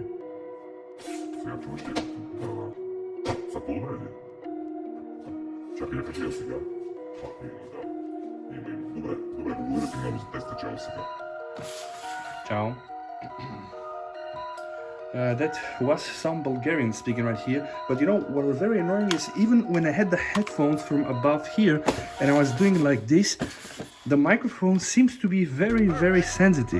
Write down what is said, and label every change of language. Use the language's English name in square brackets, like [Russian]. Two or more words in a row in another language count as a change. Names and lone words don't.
[Bulgarian] Сега чуваш ли? Да. Са по-добре ли? Чакай да кажа сега. Пак ми да. Има. Добре, благодаря ти много за теста, чао сега. Ciao. [English] That was some Bulgarian speaking right here, but you know what was very annoying is even when I had the headphones from above here and I was doing like this, the microphone seems to be very sensitive.